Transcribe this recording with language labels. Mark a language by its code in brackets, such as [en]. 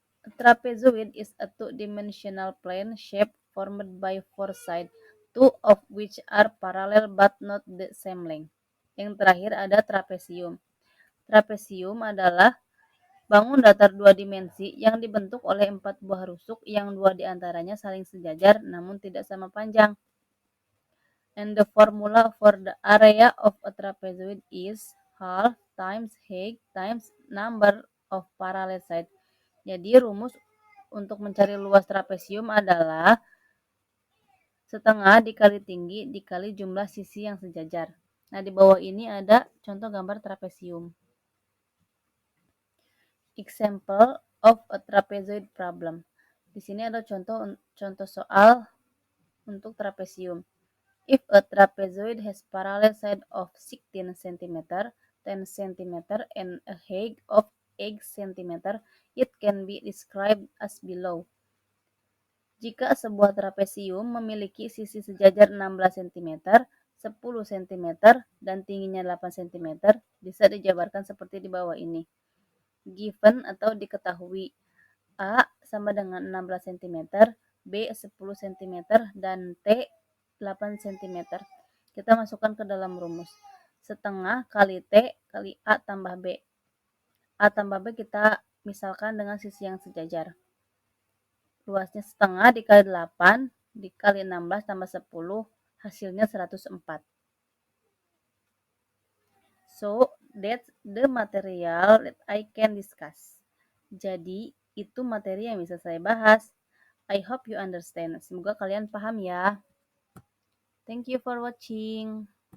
[en] A trapezoid is a two-dimensional plane shape formed by four sides, two of which are parallel but not the same length. [id] Yang terakhir ada trapesium. Trapesium adalah bangun datar dua dimensi yang dibentuk oleh 4 buah rusuk yang 2 diantaranya saling sejajar namun tidak sama panjang. [en] And the formula for the area of a trapezoid is half times height times number of parallel sides. [id] Jadi rumus untuk mencari luas trapesium adalah setengah dikali tinggi dikali jumlah sisi yang sejajar. Nah, di bawah ini ada contoh gambar trapesium. [en] Example of a trapezoid problem. [id] Di sini ada contoh soal untuk trapesium. [en] If a trapezoid has parallel side of 16 cm, 10 cm, and a height of 8 cm, it can be described as below. [id] Jika sebuah trapesium memiliki sisi sejajar 16 cm, 10 cm, dan tingginya 8 cm, bisa dijabarkan seperti di bawah ini. Given atau diketahui, A sama dengan 16 cm, B 10 cm, dan T 8 cm. Kita masukkan ke dalam rumus. Setengah kali T kali A tambah B. A tambah B kita misalkan dengan sisi yang sejajar. Luasnya setengah dikali 8 dikali 16 tambah 10, hasilnya 104. [en] So, that's the material that I can discuss. [id] Jadi, itu materi yang bisa saya bahas. [en] I hope you understand. [id] Semoga kalian paham ya. [en] Thank you for watching.